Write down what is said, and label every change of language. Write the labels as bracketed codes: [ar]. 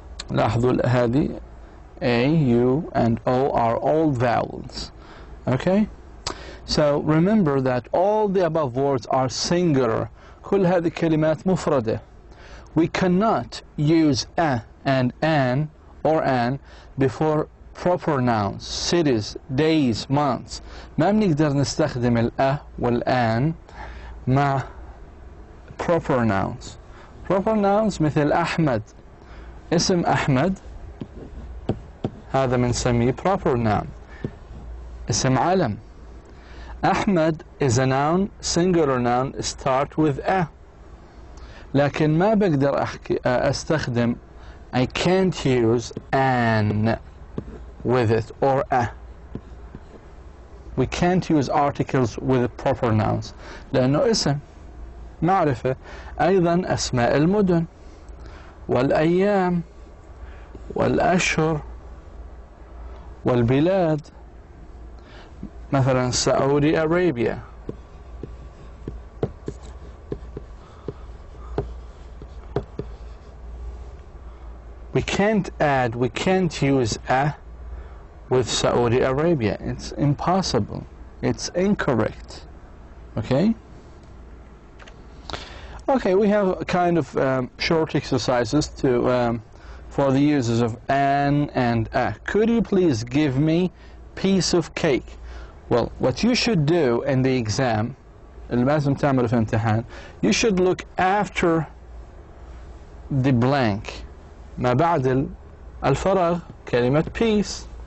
[ar] لاحظوا هذه [en] A, U and O are all vowels. Okay? So remember that all the above words are singular. [ar] كل هذه الكلمات مفردة. [en] We cannot use a and an or an before proper nouns, cities, days, months. [ar] ما بنقدر نستخدم الأ والآن مع proper nouns. Proper nouns مثل أحمد, اسم أحمد هذا بنسميه proper noun. اسم علم. [en] أحمد is a noun, singular noun, start with a. [ar] لكن ما بقدر أستخدم, [en] I can't use an with it or a. We can't use articles with proper nouns [ar] لأنه اسم معرفة. أيضا أسماء المدن والأيام والأشهر والبلاد, مثلا Saudi Arabia. [en] We can't use a with Saudi Arabia. It's impossible. It's incorrect. Okay? Okay, we have a kind of short exercises to for the uses of an and a. Could you please give me piece of cake? Well, what you should do in the exam, [ar] اللي لازم تعمله في امتحان, [en] you should look after the blank. [ar] ما بعد الفراغ كلمة piece.